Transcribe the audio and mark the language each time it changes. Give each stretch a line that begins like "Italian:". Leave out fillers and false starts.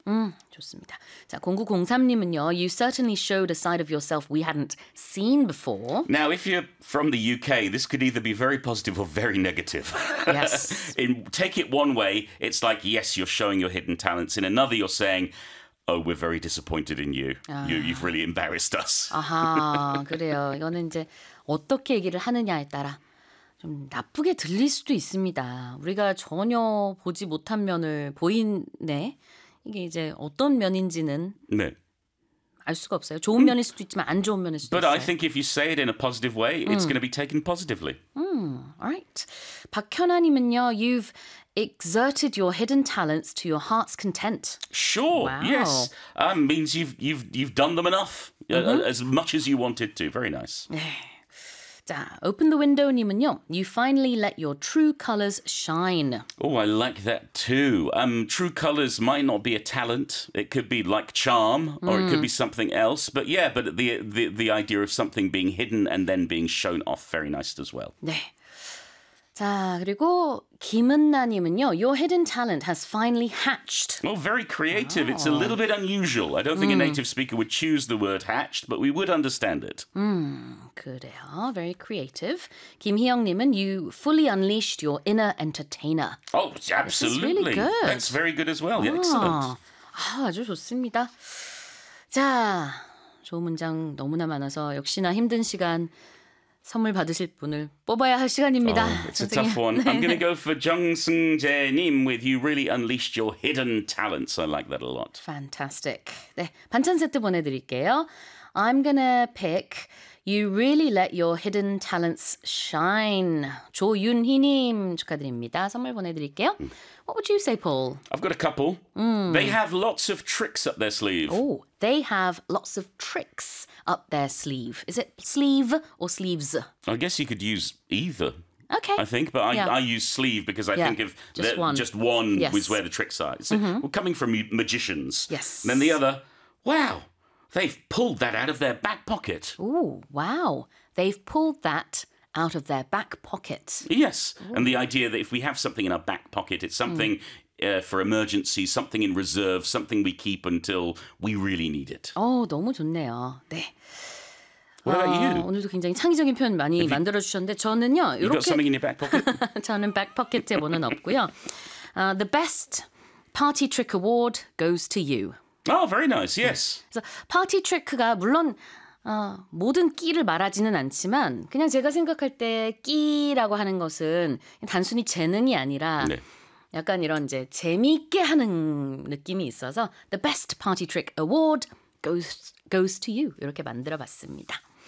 English: Mm.
Korean: 좋습니다. 자, 0903님은요.
English: You certainly showed a side of yourself we hadn't seen before. Now, if you're from the UK, this could either be very positive or very negative. Yes. Take it one way, it's like, yes, you're showing your hidden talents. In another, you're saying, oh, we're very disappointed in you. You've really embarrassed us.
Korean: 아하, 그래요. 이거는 이제 어떻게 얘기를 하느냐에 따라 좀 나쁘게 들릴 수도 있습니다. 우리가 전혀 보지 못한 면을 보이네. 이게 이제 어떤 면인지는 네. 알 수가 없어요. 좋은 면일 수도 있지만 안 좋은 면일 수도
English: But
Korean: 있어요.
English: But I think if you say it in a positive way, it's going to be taken positively. All right. 박현아님은요, you've exerted your hidden talents to your heart's content. Sure. Wow. Yes. Means you've done them enough, as much as you wanted to. Very nice. 자, open the window 님은요. You finally let your true colors shine. Oh, I like that too. True colors might not be a talent. It could be like charm or it could be something else. But yeah, but the idea of something being hidden and then being shown off, very nice as well.
Korean: 네. 자, 그리고 김은나 님은요.
English: Your hidden talent has finally hatched. Oh, very creative. Oh. It's a little bit unusual. I don't think a native speaker would choose the word hatched, but we would understand it.
Korean: 그래요.
English: Very creative. 김희영 님은 you fully unleashed your inner entertainer. Oh, absolutely. This is really good. That's very good as well. Yeah, excellent.
Korean: 아, 아주 좋습니다. 자, 좋은 문장 너무나 많아서 역시나 힘든 시간 선물 받으실 분을 뽑아야 할 시간입니다.
English: Oh, it's a tough one. 네. I'm going to go for Jung Seung-jae-nim with you really unleashed your hidden talents. I like that a lot. Fantastic.
Korean: 네, 반찬 세트 보내드릴게요.
English: I'm going to pick you really let your hidden talents shine.
Korean: 조윤희님 축하드립니다. 선물 보내드릴게요.
English: What would you say, Paul? I've got a couple. They have lots of tricks up their sleeve. Oh, they have lots of tricks up their sleeve. Is it sleeve or sleeves? I guess you could use either. Okay. I think, but I use sleeve because I think of just one is where the tricks are. So, well, coming from magicians. Yes. And then the other, wow, they've pulled that out of their back pocket. Ooh, wow. They've pulled that out of their back pocket. Yes. Ooh. And the idea that if we have something in our back pocket, it's something for emergency, something in reserve, something we keep until we really need it.
Korean: Oh, 너무 좋네요. 네.
English: What about you?
Korean: 오늘도 굉장히 창의적인 표현 많이 만들어주셨는데 저는요.
English: You
Korean: 이렇게...
English: got something in your back pocket?
Korean: 저는 back pocket에 뭐는 없고요.
English: The best party trick award goes to you. Oh, very nice. Yes.
Korean: 그래서 파티 트릭가 물론 모든 끼를 말하지는 않지만 그냥 제가 생각할 때 끼라고 하는 것은 단순히 재능이 아니라 약간 이런 이제 재미있게 하는 느낌이 있어서
English: the best party trick award goes to you
Korean: 이렇게 만들어봤습니다.